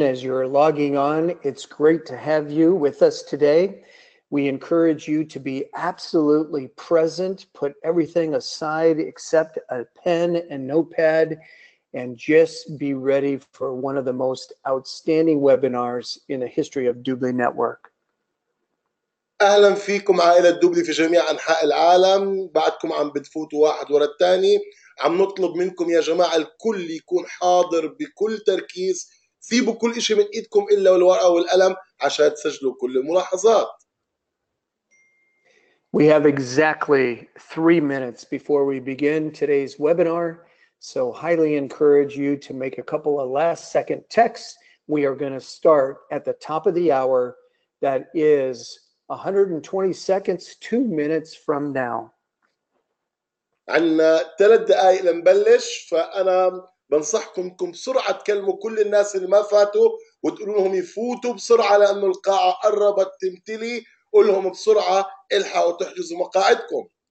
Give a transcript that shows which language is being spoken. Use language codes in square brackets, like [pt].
[en] As you're logging on, it's great to have you with us today. We encourage you to be absolutely present, put everything aside except a pen and notepad, and just be ready for one of the most outstanding webinars in the history of Dubli Network. [ar] أهلا فيكم عائلة دوبلي في جميع أنحاء العالم. بعدكم عم بتفوتوا واحد ورا الثاني عم نطلب منكم يا جماعة الكل يكون حاضر بكل تركيز، سيبوا كل إشي من إيدكم إلا الورقة والقلم عشان تسجلوا كل الملاحظات. [en] We have exactly 3 minutes before we begin today's webinar, so highly encourage you to make a couple of last-second texts. We are going to start at the top of the hour. That is 120 seconds, 2 minutes from now. [ar] عنا 3 دقائق لنبلش، فأنا بنصحكم انكم بسرعة تكلموا كل الناس اللي ما فاتوا وتقولوا لهم يفوتوا بسرعة لأنه القاعة قربت تمتلي. قول لهم بسرعة الحقوا تحجزوا مقاعدكم.